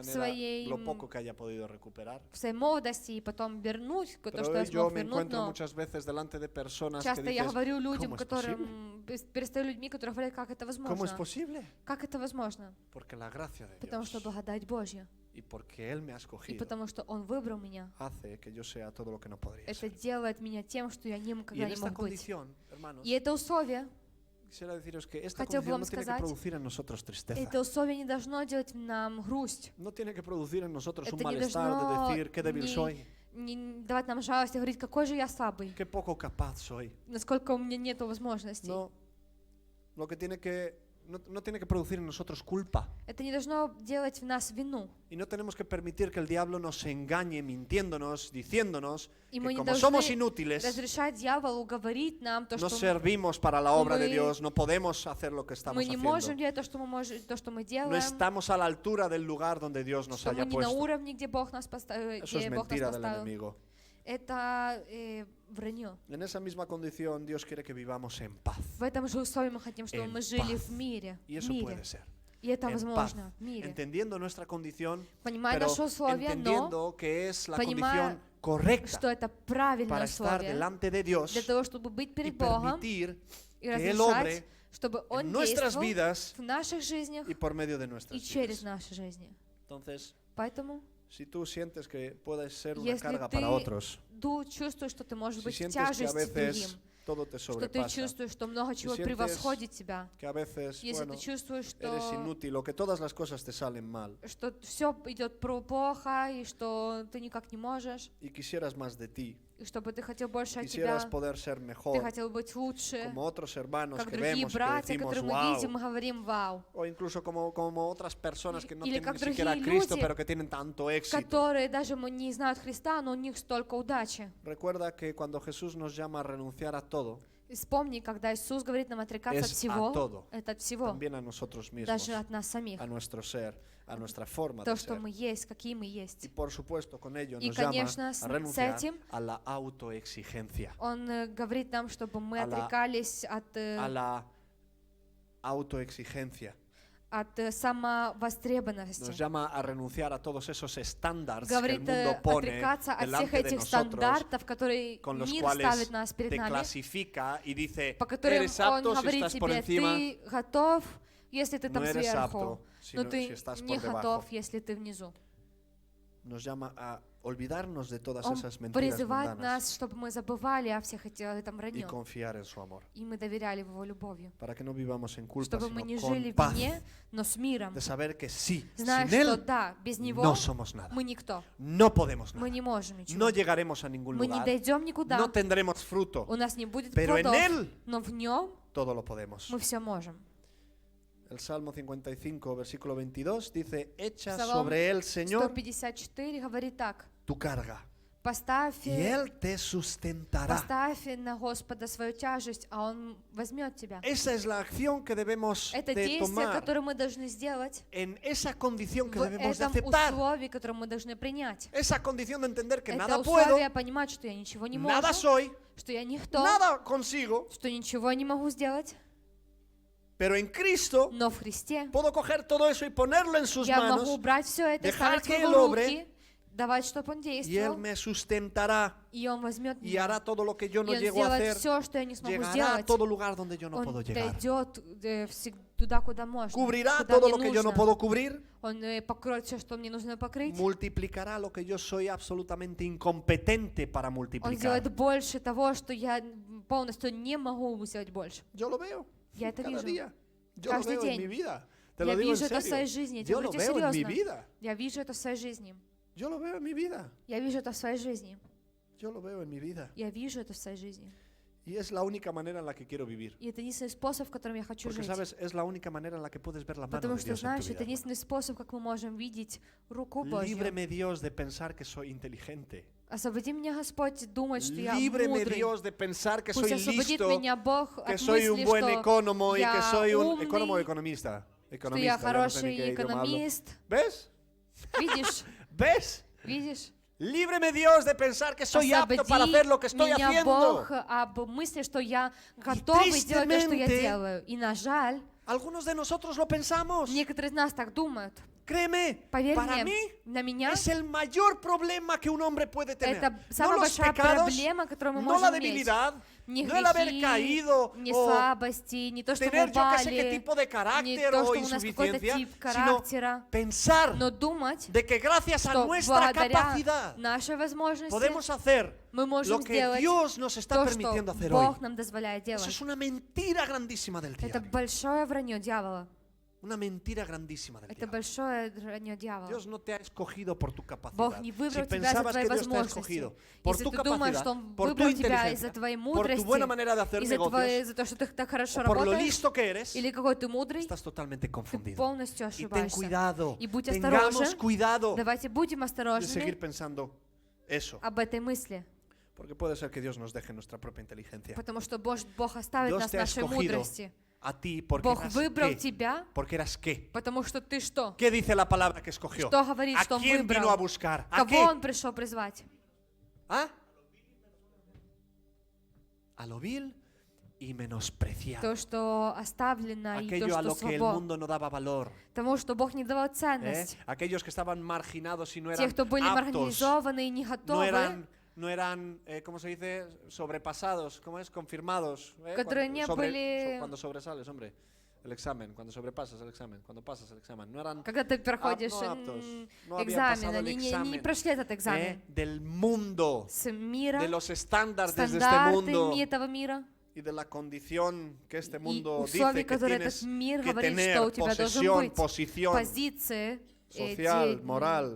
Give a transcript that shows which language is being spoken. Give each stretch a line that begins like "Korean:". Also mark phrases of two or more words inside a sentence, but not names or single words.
Russian: своей,
Spanish: lo poco que haya podido recuperar.
Russian: в своей молодости и потом вернуть то,
Spanish: Pero
Russian: что я
Spanish: hoy yo
Russian: смог
Spanish: me
Russian: вернуть,
Spanish: encuentro
Russian: но
Spanish: muchas veces delante de personas que
Russian: часто я
Spanish: dices,
Russian: говорю людям,
Spanish: ¿cómo es posible?
Russian: которым, перестаю людьми, которые говорят, как это
Spanish: ¿Cómo es
Russian: возможно?
Spanish: posible?
Russian: Как это возможно?
Spanish: Porque la gracia de
Russian: Потому что
Spanish: Dios
Russian: благодать Божья.
Spanish: y porque Él me ha
Russian: И
Spanish: escogido
Russian: потому что Он выбрал меня.
Spanish: hace que yo sea todo lo que no podría
Russian: Это
Spanish: ser.
Russian: делает меня тем, что я
Spanish: Y
Russian: никогда
Spanish: en
Russian: не
Spanish: esta
Russian: мог быть.
Spanish: condición, hermanos,
Russian: И это условие,
Spanish: quisiera deciros que esta
Russian: хотел бы
Spanish: condición
Russian: вам
Spanish: no tiene que
Russian: сказать,
Spanish: producir en nosotros tristeza.
Russian: это условие не должно делать нам грусть.
Spanish: No tiene que producir en nosotros un
Russian: Это не
Spanish: malestar de
Russian: должно
Spanish: decir qué débil soy,
Russian: не давать нам жалость и говорить, какой же я слабый,
Spanish: qué poco capaz soy.
Russian: насколько у меня нет возможностей.
Spanish: No, lo que tiene que no tiene que producir en nosotros culpa.
Russian: Это не должно делать в нас вину.
Spanish: Y no tenemos que permitir que el diablo nos engañe mintiéndonos, diciéndonos
Russian: И
Spanish: que
Russian: мы не
Spanish: como somos
Russian: должны
Spanish: inútiles,
Russian: разрешать дьяволу говорить нам то,
Spanish: no
Russian: что
Spanish: servimos para la obra de
Russian: мы-
Spanish: Dios, no podemos hacer lo que estamos
Russian: мы не можем
Spanish: haciendo.
Russian: делать то, что мы можем, то, что мы
Spanish: No
Russian: делаем,
Spanish: estamos a la altura del lugar donde Dios nos
Russian: что мы
Spanish: haya
Russian: не на
Spanish: puesto.
Russian: уровне, где Бог нас поставил,
Spanish: Eso es
Russian: где Бог нас
Spanish: mentira del
Russian: поставил.
Spanish: enemigo.
Russian: Это вранье.
Spanish: En esa misma condición Dios quiere que vivamos en paz.
Russian: В этом же условии мы хотим, чтобы
Spanish: En
Russian: мы жили
Spanish: paz.
Russian: в мире.
Spanish: Y
Russian: В
Spanish: eso
Russian: мире.
Spanish: puede ser.
Russian: И это
Spanish: En paz,
Russian: возможно в мире.
Spanish: entendiendo nuestra condición,
Russian: Понимая
Spanish: pero
Russian: наши условия, но
Spanish: entendiendo que es la
Russian: понимая,
Spanish: condición correcta
Russian: что это правильное
Spanish: para estar
Russian: условие
Spanish: delante de Dios
Russian: для того, чтобы быть
Spanish: y
Russian: перед Богом
Spanish: permitir
Russian: и
Spanish: que Él
Russian: разрешать,
Spanish: obre
Russian: чтобы Он
Spanish: en nuestras
Russian: действовал
Spanish: vidas
Russian: в наших жизнях
Spanish: y por medio de
Russian: и
Spanish: nuestras
Russian: через
Spanish: vidas.
Russian: наши жизни.
Spanish: Entonces,
Russian: Поэтому,
Spanish: si tú sientes que puedes ser una
Russian: если
Spanish: carga
Russian: ты
Spanish: para otros,
Russian: чувствуешь, что ты можешь
Spanish: si
Russian: быть
Spanish: sientes que a
Russian: тяжесть другим,
Spanish: veces todo te
Russian: что ты
Spanish: sobrepasa,
Russian: чувствуешь, что много чего
Spanish: sientes
Russian: превосходит тебя,
Spanish: que a veces,
Russian: если
Spanish: bueno,
Russian: ты чувствуешь,
Spanish: eres
Russian: что
Spanish: inútil o que todas las cosas te salen mal
Russian: все идет плохо, и что ты никак не можешь,
Spanish: y quisieras más de ti,
Russian: и чтобы ты хотел больше от тебя,
Spanish: quisieras poder ser
Russian: ты
Spanish: mejor,
Russian: хотел быть лучше,
Spanish: como otros hermanos
Russian: как
Spanish: que
Russian: другие
Spanish: vemos y que
Russian: братья,
Spanish: decimos,
Russian: которые мы
Spanish: wow,
Russian: видим, мы говорим «Вау»,
Spanish: o incluso como otras personas que no
Russian: Или
Spanish: tienen
Russian: как
Spanish: ni siquiera a
Russian: другие
Spanish: Cristo,
Russian: люди,
Spanish: pero que tienen tanto éxito.
Russian: которые даже не знают Христа, но у них столько удачи.
Spanish: Recuerda que cuando Jesús nos llama a renunciar a todo,
Russian: И вспомни, когда Иисус говорит нам отрекаться от
Spanish: Es a
Russian: всего,
Spanish: todo.
Russian: это от всего,
Spanish: también a nosotros mismos,
Russian: даже от нас самих,
Spanish: a nuestro ser, a nuestra forma
Russian: то,
Spanish: de
Russian: что
Spanish: ser.
Russian: мы есть, какие мы
Spanish: Y
Russian: есть.
Spanish: por supuesto con ello
Russian: Y,
Spanish: nos llama
Russian: конечно,
Spanish: a
Russian: с
Spanish: renunciar
Russian: этим
Spanish: a la autoexigencia,
Russian: Он говорит нам, чтобы мы
Spanish: А la-
Russian: отрекались от
Spanish: a la autoexigencia.
Russian: самовостребованности.
Spanish: Nos llama a renunciar a todos esos estándares que el
Russian: Говорит
Spanish: mundo pone
Russian: отрекаться от всех
Spanish: delante de
Russian: этих
Spanish: nosotros,
Russian: стандартов, которые
Spanish: con los
Russian: мир
Spanish: cuales
Russian: ставит нас перед
Spanish: te
Russian: нами,
Spanish: clasifica y dice,
Russian: по которым
Spanish: eres
Russian: Он
Spanish: apto si
Russian: говорит
Spanish: estás por
Russian: тебе,
Spanish: encima,
Russian: ты готов, если ты там
Spanish: no eres
Russian: сверху,
Spanish: apto si,
Russian: но
Spanish: no-
Russian: ты
Spanish: si estás
Russian: не
Spanish: por debajo.
Russian: готов, если ты внизу.
Spanish: Nos llama a olvidarnos de todas
Russian: Он
Spanish: esas mentiras
Russian: призывает
Spanish: mundanas
Russian: нас, чтобы мы забывали о всех этом
Spanish: y
Russian: вранье,
Spanish: confiar en su amor,
Russian: и мы доверяли в Его любовью,
Spanish: para que no vivamos en culpa,
Russian: чтобы мы
Spanish: sino
Russian: не
Spanish: con
Russian: жили в
Spanish: paz,
Russian: вине, но с миром,
Spanish: de saber que sí,
Russian: зная,
Spanish: sin
Russian: что
Spanish: Él
Russian: да, без Него
Spanish: no somos nada,
Russian: мы никто,
Spanish: no podemos
Russian: мы
Spanish: nada,
Russian: не можем ничего,
Spanish: no llegaremos a ningún
Russian: мы не
Spanish: lugar,
Russian: дойдем никуда,
Spanish: no tendremos fruto,
Russian: у нас не будет
Spanish: pero en
Russian: плодов,
Spanish: Él
Russian: но в Нем
Spanish: todo lo podemos.
Russian: мы все можем.
Spanish: El Salmo 55, versículo 22 dice, echa
Russian: Psalm
Spanish: sobre Él, Señor,
Russian: 154 говорит так:
Spanish: tu carga,
Russian: поставь,
Spanish: y Él te sustentará.
Russian: поставь на Господа свою тяжесть, а Он возьмет тебя.
Spanish: Esa es la acción que debemos
Russian: Это
Spanish: de
Russian: действие,
Spanish: tomar,
Russian: которое мы должны сделать
Spanish: en esa condición que
Russian: в
Spanish: debemos de
Russian: этом
Spanish: aceptar,
Russian: условии, которое мы должны принять.
Spanish: esa condición de entender que
Russian: Это
Spanish: nada puedo,
Russian: условие понимать, что я ничего не
Spanish: nada
Russian: могу,
Spanish: soy,
Russian: что я никто,
Spanish: nada consigo,
Russian: что ничего не могу сделать,
Spanish: pero en Cristo
Russian: но в Христе
Spanish: puedo coger todo eso y ponerlo en sus
Russian: я могу
Spanish: manos
Russian: брать все это,
Spanish: dejar
Russian: ставить в
Spanish: que
Russian: Его
Spanish: Él obre,
Russian: руки, давать, чтобы Он
Spanish: y Él
Russian: действовал,
Spanish: me sustentará
Russian: и Он возьмет
Spanish: y
Russian: меня,
Spanish: hará todo lo que yo
Russian: и
Spanish: no
Russian: Он
Spanish: llego a
Russian: сделает
Spanish: hacer,
Russian: все, что я не смогу
Spanish: llegará a
Russian: сделать.
Spanish: todo lugar donde yo no
Russian: Он
Spanish: puedo llegar.
Russian: дойдет туда, куда можно,
Spanish: cubrirá
Russian: куда
Spanish: todo
Russian: мне
Spanish: lo que yo no
Russian: нужно.
Spanish: puedo cubrir,
Russian: Он покроет все, что мне нужно покрыть.
Spanish: multiplicará lo que yo soy absolutamente incompetente para
Russian: Он
Spanish: multiplicar.
Russian: сделает больше того, что я полностью не могу сделать больше.
Spanish: Yo lo veo
Russian: Я это
Spanish: cada
Russian: вижу.
Spanish: día. Yo lo
Russian: Каждый
Spanish: veo en mi
Russian: день.
Spanish: vida. Te
Russian: Я
Spanish: lo digo en
Russian: вижу это в своей
Spanish: serio.
Russian: жизни. Я тебе
Spanish: Yo lo
Russian: говорю тебе
Spanish: veo en mi
Russian: серьезно.
Spanish: vida.
Russian: Я вижу это в своей жизни.
Spanish: Yo lo veo en mi vida.
Russian: Я вижу это в своей жизни.
Spanish: Yo lo veo en mi vida.
Russian: Я вижу это в своей жизни.
Spanish: Y es la única manera en la que quiero vivir.
Russian: И это единственный способ, в котором я хочу
Spanish: Porque,
Russian: жить.
Spanish: ¿sabes? Es la única manera en la que puedes ver la mano
Russian: Потому
Spanish: de
Russian: что,
Spanish: Dios en
Russian: знаешь,
Spanish: tu
Russian: это
Spanish: vida.
Russian: единственный способ, как мы можем видеть руку Божью.
Spanish: Líbreme Dios de pensar que soy inteligente.
Russian: Освободи меня, Господь, думать, что я
Spanish: Líbreme
Russian: мудрый.
Spanish: Dios de pensar que
Russian: Пусть
Spanish: soy
Russian: освободит
Spanish: listo,
Russian: меня Бог
Spanish: que
Russian: от
Spanish: soy un
Russian: мысли,
Spanish: buen
Russian: что
Spanish: economo y que
Russian: я
Spanish: soy un
Russian: умный,
Spanish: economo o economista.
Russian: что я
Spanish: Economista, ya no sé ni
Russian: хороший
Spanish: qué idioma hablo.
Russian: экономист.
Spanish: ¿Ves?
Russian: Видишь?
Spanish: ¿Ves?
Russian: Видишь?
Spanish: Líbreme Dios de pensar que soy apto para hacer lo que estoy
Russian: меня
Spanish: haciendo.
Russian: Бог об мысли, что я готовый сделать то, что я
Spanish: tristemente,
Russian: делаю. И на жаль,
Spanish: Algunos de nosotros lo pensamos.
Russian: некоторые из нас так думают.
Spanish: Créeme,
Russian: Поверь
Spanish: para
Russian: мне,
Spanish: mí
Russian: на меня
Spanish: es el mayor problema que un hombre puede tener.
Russian: это
Spanish: No
Russian: самая
Spanish: los
Russian: большая
Spanish: pecados,
Russian: проблема, которую мы
Spanish: no la
Russian: можем иметь.
Spanish: debilidad,
Russian: Не
Spanish: no el haber
Russian: грехи,
Spanish: caído
Russian: не
Spanish: o
Russian: слабости, не то, что мы
Spanish: tener yo que sé qué
Russian: упали,
Spanish: tipo de
Russian: не
Spanish: carácter
Russian: то,
Spanish: o
Russian: что у нас какой-то
Spanish: insuficiencia,
Russian: тип
Spanish: sino
Russian: характера,
Spanish: pensar
Russian: но думать,
Spanish: de que gracias a
Russian: что
Spanish: nuestra
Russian: благодаря
Spanish: capacidad
Russian: нашей возможности
Spanish: podemos hacer
Russian: мы
Spanish: lo
Russian: можем
Spanish: que
Russian: сделать
Spanish: Dios nos está
Russian: то, что
Spanish: permitiendo hacer hoy.
Russian: Бог нам дозволяет
Spanish: Eso
Russian: делать.
Spanish: es una mentira grandísima del
Russian: Это
Spanish: diablo.
Russian: большое вранье дьявола.
Spanish: Una mentira grandísima del
Russian: Это
Spanish: diablo.
Russian: большое вранье дьявола.
Spanish: Dios no te ha escogido por tu capacidad.
Russian: Бог не
Spanish: Si
Russian: выбрал тебя за
Spanish: pensabas
Russian: твои
Spanish: que Dios te ha
Russian: возможности.
Spanish: escogido por
Russian: Если
Spanish: tu
Russian: ты думаешь,
Spanish: capacidad,
Russian: что Он
Spanish: por tu
Russian: выбрал тебя из-за
Spanish: inteligencia,
Russian: твоей
Spanish: por tu buena
Russian: мудрости,
Spanish: manera de hacer
Russian: из-за
Spanish: negocios,
Russian: того, что ты так хорошо
Spanish: o por lo
Russian: работаешь,
Spanish: listo que eres,
Russian: или какой ты мудрый,
Spanish: estás totalmente
Russian: ты
Spanish: confundido.
Russian: полностью
Spanish: Y ten
Russian: ошибаешься.
Spanish: cuidado,
Russian: И будь
Spanish: tengamos
Russian: осторожен.
Spanish: cuidado
Russian: Давайте будем
Spanish: de
Russian: осторожны
Spanish: seguir pensando eso,
Russian: об этой мысли,
Spanish: porque puede ser que Dios nos deje nuestra propia inteligencia.
Russian: потому что Бог оставит
Spanish: Dios
Russian: нас
Spanish: te ha
Russian: нашей
Spanish: escogido
Russian: мудрости.
Spanish: a ti porque
Russian: Бог
Spanish: eras
Russian: выбрал
Spanish: qué,
Russian: тебя,
Spanish: porque eras qué.
Russian: потому что ты что?
Spanish: ¿Qué dice la palabra que escogió?
Russian: Что говорит,
Spanish: ¿A
Russian: что Он
Spanish: quién vino a
Russian: выбрал?
Spanish: buscar? ¿A
Russian: Кого
Spanish: qué?
Russian: Он пришел призвать?
Spanish: ¿Ah? A lo vil y menospreciado.
Russian: То, что оставлено, и то,
Spanish: Aquello a
Russian: что
Spanish: lo que el
Russian: слабо.
Spanish: mundo no daba valor.
Russian: Тому, что Бог не давал
Spanish: ¿eh?
Russian: ценность.
Spanish: Aquellos que estaban marginados y no
Russian: Те,
Spanish: eran
Russian: кто были
Spanish: aptos,
Russian: маргинализованы и не
Spanish: no
Russian: готовы,
Spanish: eran ¿cómo se dice? Sobrepasados, ¿cómo es? Confirmados.
Russian: Которые не были-
Spanish: Cuando sobresales, hombre. El examen, cuando sobrepasas el examen, cuando pasas el examen. No eran
Russian: когда ты проходишь
Spanish: no aptos, no habían
Russian: экзамен,
Spanish: pasado el
Russian: они не
Spanish: examen,
Russian: прошли этот экзамен.
Spanish: del mundo,
Russian: С мира,
Spanish: de los estándares de este
Russian: стандарты
Spanish: mundo
Russian: этого мира
Spanish: y de la condición que este
Russian: и
Spanish: mundo
Russian: условия,
Spanish: dice que
Russian: которые
Spanish: tienes
Russian: этот мир
Spanish: que
Russian: говорит,
Spanish: tener,
Russian: что у тебя должен
Spanish: posesión,
Russian: быть.
Spanish: posición,
Russian: Позиции,
Spanish: social, moral,